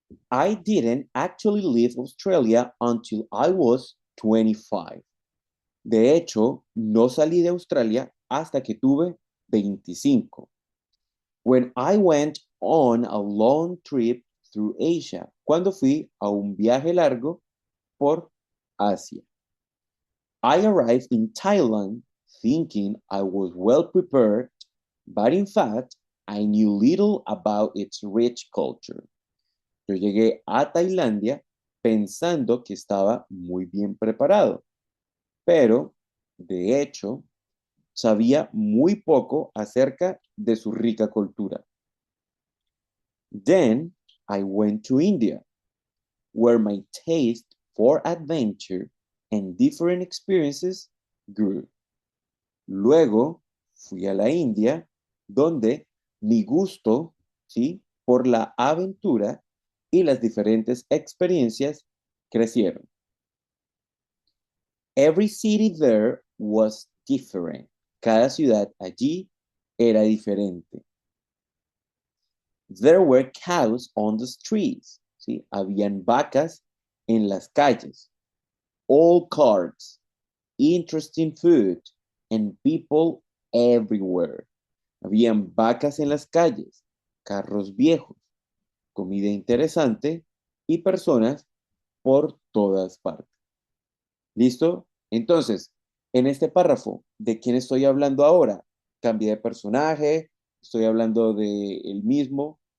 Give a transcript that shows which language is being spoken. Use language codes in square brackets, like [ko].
[en] I didn't actually leave Australia until I was 25. [es] De hecho, no salí de Australia hasta que tuve 25. [en] When I went on a long trip through Asia. [es] Cuando fui a un viaje largo por Asia. [en] I arrived in Thailand thinking I was well prepared, but in fact, I knew little about its rich culture. [es] Yo llegué a Tailandia pensando que estaba muy bien preparado, pero de hecho sabía muy poco acerca de su rica cultura. [en] Then I went to India, where my taste for adventure and different experiences grew. [es] Luego fui a la India, donde mi gusto, ¿sí?, por la aventura y las diferentes experiencias crecieron. [en] Every city there was different. [es] Cada ciudad allí era diferente. [en] There were cows on the streets. [es] ¿Sí? Habían vacas en las calles. [en] All carts, interesting food, and people everywhere. [es] Habían vacas en las calles, carros viejos, comida interesante y personas por todas partes. ¿Listo? Entonces, en este párrafo, ¿de quién estoy hablando ahora? Cambié de personaje, estoy hablando de el mismo.